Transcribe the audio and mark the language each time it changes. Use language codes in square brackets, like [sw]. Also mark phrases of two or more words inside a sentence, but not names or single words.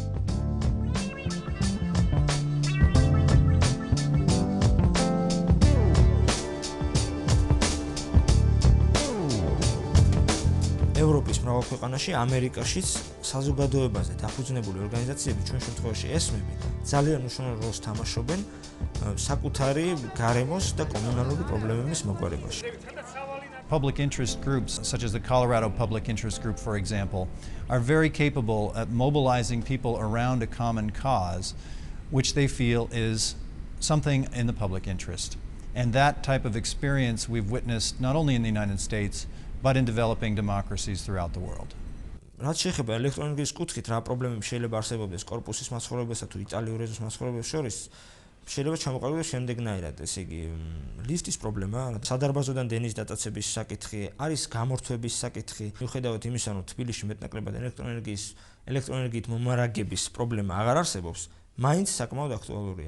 [ka] ევროპის მრავალ ქვეყანაში, ამერიკაშიც საზოგადოებაზე დაფუძნებული ორგანიზაციები, ჩვენ შემთხვევაში ესმები, ძალიან მნიშვნელოვან როლს თამაშობენ საკუთარი გარემოს და კომუნალური პრობლემების მოგვარებაში. [en] Public interest groups, such as the Colorado Public Interest Group, for example, are very capable at mobilizing people around a common cause, which they feel is something in the public interest. And that type of experience we've witnessed not only in the United States, but in developing democracies throughout the world. [ka] რაც შეეხება ელექტროენერგიის კუთხით, რა პრობლემები შეიძლება არსებობდეს კორპუსის მაცხოვრებელსა თუ იტალიური ეზოს მაცხოვრებელს შორის, შეიძლება ჩამოყალიბდეს შემდეგნაირად, ესე იგი, ლიფტის პრობლემა, სადარბაზოდან დენის დატაცების საკითხი, არის გამორთვების საკითხი. მიუხედავად იმისა, რომ თბილისში მეტნაკლებად ელექტროენერგიით მომარაგების პრობლემა აღარ არსებობს, მაინც საკმაოდ აქტუალურია.